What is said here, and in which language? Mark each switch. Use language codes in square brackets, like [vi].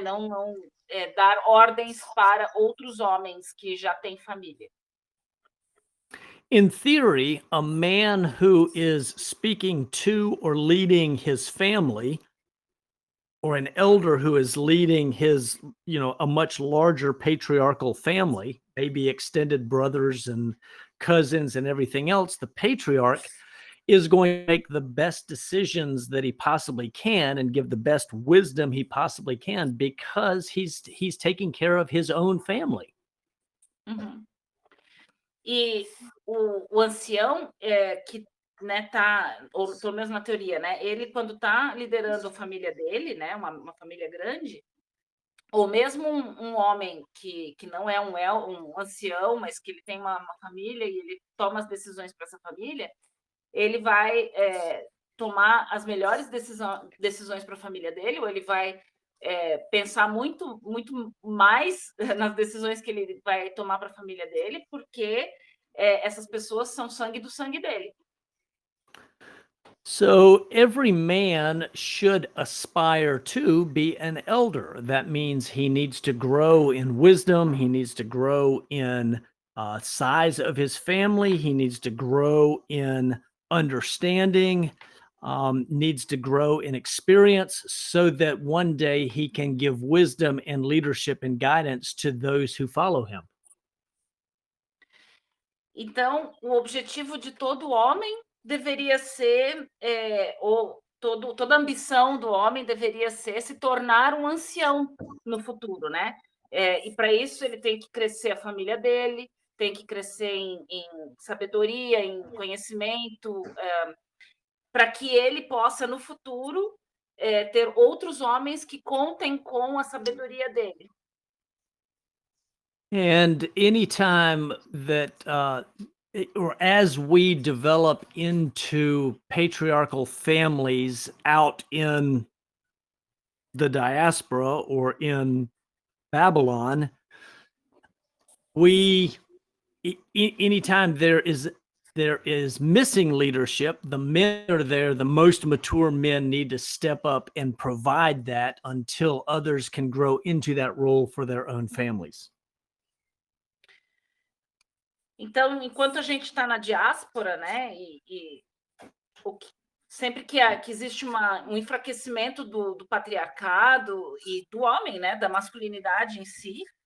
[pt] Não dar ordens para outros homens que já têm família. [en] In theory, a man who is speaking to or leading his family, or an elder who is leading his, a much larger patriarchal family, maybe extended brothers and cousins and everything else, the patriarch is going to make the best decisions that he possibly can and give the best wisdom he possibly can because he's taking care of his own family. Uhum. [pt] E o ancião que tá, ou pelo menos na teoria, né? Ele quando está liderando a família dele, né? Uma família grande, ou mesmo um homem que não é um ancião, mas que ele tem uma família e ele toma as decisões para essa família, ele vai tomar as melhores decisões para a família dele, ou ele vai pensar muito, muito mais nas decisões que ele vai tomar para a família dele, porque essas pessoas são sangue do sangue dele. [en] So every man should aspire to be an elder. That means he needs to grow in wisdom. He needs to grow in size of his family. He needs to grow in understanding, needs to grow in experience so that one day he can give wisdom and leadership and guidance to those who follow him. [pt] Então, o objetivo de todo homem deveria ser, toda a ambição do homem deveria ser se tornar um ancião no futuro, né? E para isso ele tem que crescer a família dele, tem que crescer em sabedoria, em conhecimento, para que ele possa, no futuro, ter outros homens que contem com a sabedoria dele. [en] And anytime that, or as we develop into patriarchal families out in the diaspora or in Babylon, anytime there is missing leadership, the men are there, the most mature men need to step up and provide that until others can grow into that role for their own families. [pt] Então, enquanto a gente está na diáspora, né, sempre que existe um enfraquecimento do patriarcado e do homem, né, da masculinidade em si,